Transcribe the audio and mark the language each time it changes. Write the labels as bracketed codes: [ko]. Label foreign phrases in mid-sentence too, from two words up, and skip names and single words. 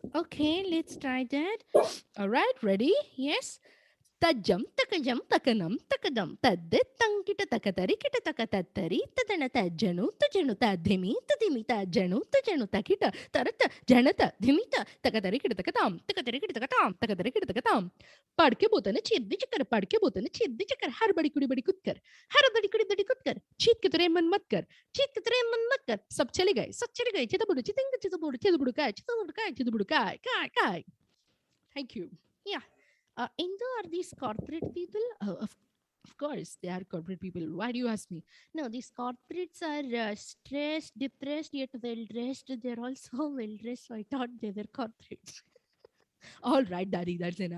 [en] Okay, let's try that. All right, ready? Yes. Tajam takajam takanam takadam taditang kita takatari kita takatatari tadana tajanu tajanu tadhimi tadhimi tajanu tajanu takita tarata janata dhimita takatari kita takatam takatari kita takatam takatari kita takatam padke botane chiddi chakar padke botane chiddi chakar har badi kudi kut har badi kut kar [hi] चीत के तेरे मन मत कर सब चले गए chidabudu chitinga chidabudu kai kai. [en] Thank you. Yeah. Indo, are these corporate people? Of course, they are corporate people. Why do you ask me? No, these corporates are stressed, depressed, yet well-dressed. They're also well-dressed, so I thought they were corporates. All right, Daddy, that's enough.